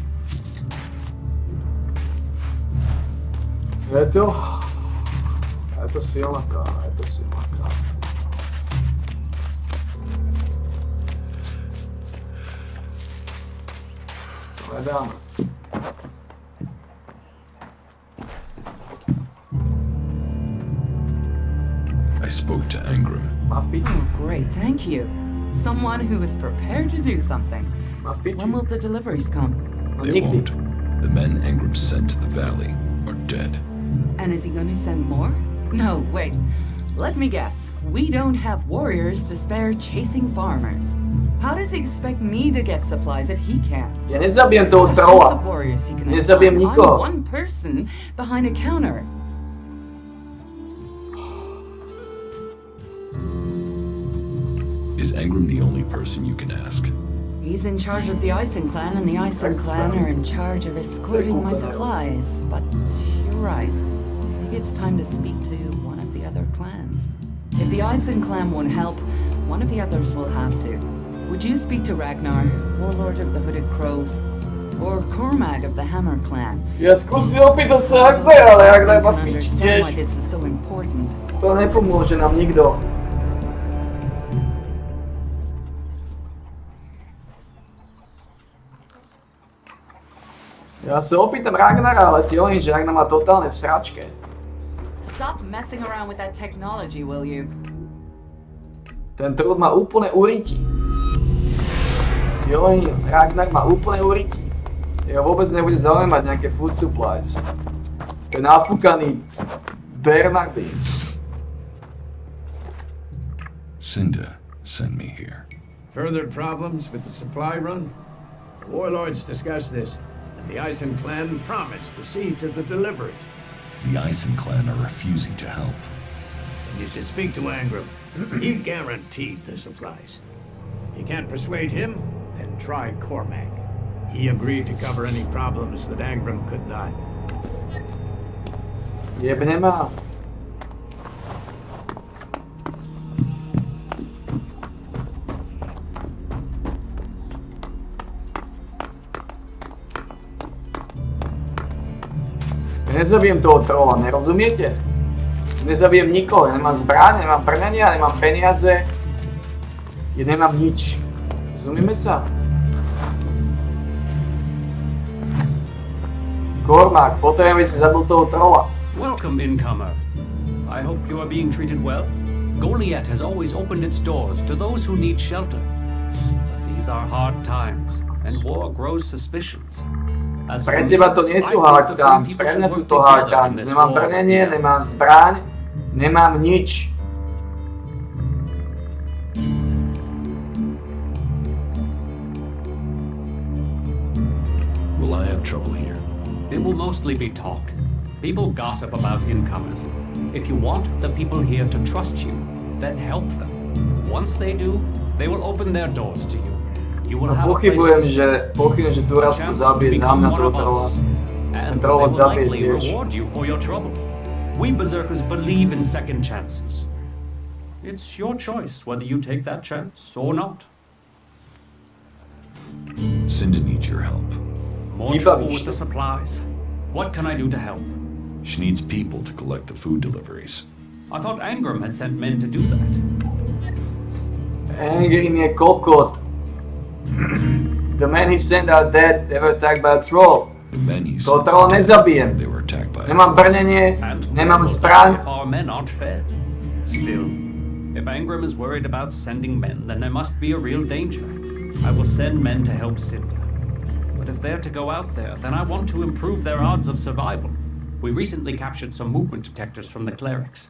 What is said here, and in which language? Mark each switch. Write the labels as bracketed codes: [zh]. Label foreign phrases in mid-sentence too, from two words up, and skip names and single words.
[cs] Je to to silná káva, je to silná káva. Hledáme. [en] I spoke to Angram. [sk] Má v piči. [en] Oh, great, thank you. Someone who is prepared to do something. [sk] Má v piči. [en] When will the deliveries come? No They [sk] nikdy. [en] won't. The men Angram sent to the valley are dead. And is he going to send more? No, wait. Let me guess. We don't have warriors to spare chasing farmers. How does he expect me to get supplies if he can't? [sk] Ja nezabijem toho [en] He's got a host of [sk] trolla. [en] warriors he can [sk] Nezabijem [en] assign [sk] nikoho. [en] on one person behind a counter. Is Angram the only person you can ask? He's in charge of the Ison clan, and the Ison clan are in charge of escorting my supplies. But you're right. Maybe it's time to speak to one of the other clans. If the Ison clan won't help, one of the others will have to. Would you speak to Ragnar, warlord of the Hooded Crows, or Cormac of the Hammer clan? [sk] Ja skúsim opýtať sa Ragnar, ale Ragnar má v [en] I can [sk] piči [en] understand why [sk] tiež. [en] this is so important. [sk] To nepomôže nám nikto. Ja sa opýtam Ragnara, ale ti hovorím, že Ragnar má totálne v sračke. [en] Stop messing around with that technology, will you? [sk] Ten trud má úplne urytí. Ti hovorím, Ragnar má úplne urytí. Ja vôbec nebude zaujímať nejaké [en] food supplies. [sk] Ten nafúkaný Bernardín. [en] Cinda sent me here. Further problems with the supply run? The warlords discussed this, and the Ison clan promised to see to the delivery. The Ison clan are refusing to help. And you should speak to Angram. He guaranteed the supplies. If you can't persuade him, then try Cormac. He agreed to cover any problems that Angram could not. [sk] Jebne ma. Ja nezabijem toho trolla, nerozumiete? Nezabijem nikoho, ja nemám zbraň, nemám brnenia, nemám peniaze. Ja nemám nič. Rozumieme sa? Cormac, potrebujem, aby si zabil toho trolla. [en] Welcome, incomer. I hope you are being treated well. Goliath has always opened its doors to those who need shelter. But these are hard times, and war grows suspicions. As for [sk] Pre [en] me, [sk] teba to nie sú [en] I hard think the times, free [sk] pre [en] people [sk] mňa [en] should [sk] sú [en] work to hard together in times. this [sk] Nemám [en] war. [sk] brnenie, nemám zbraň, nemám nič. [en] Will I have trouble here? It will mostly be talk. People gossip about incomers. If you want the people here to trust you, then help them. Once they do, they will open their doors to you. You will [sk] No [en] have a place to [sk] pochybujem, že Duras to [en] chance to [sk] zabije za [en] become [sk] mňa [en] one [sk] toho [en] of [sk] trolla. [en] us, and [sk] Troll [en] they will will [sk] zabije [en] likely [sk] tiež. [en] reward you for your trouble. We berserkers believe in second chances. It's your choice whether you take that chance or not. Cinda needs your help. More trouble with the supplies. What can I do to help? She needs people to collect the food deliveries. I thought Angram had sent men to do that. [sk] Angrim je kokot. [en] The men he sent are dead, they were attacked by a troll. The men he [sk] Toho [en] sent [sk] trolla [en] dead. [sk] nezabijem. [en] They were attacked by a [sk] Nemám [en] troll. [sk] brnenie, [en] And [sk] nemám [en] we will [sk] zbraň. [en] die if our men aren't fed. Still, if Angram is worried about sending men, then there must be a real danger. I will send men to help Cinda. But if they're to go out there, then I want to improve their odds of survival. We recently captured some movement detectors from the clerics.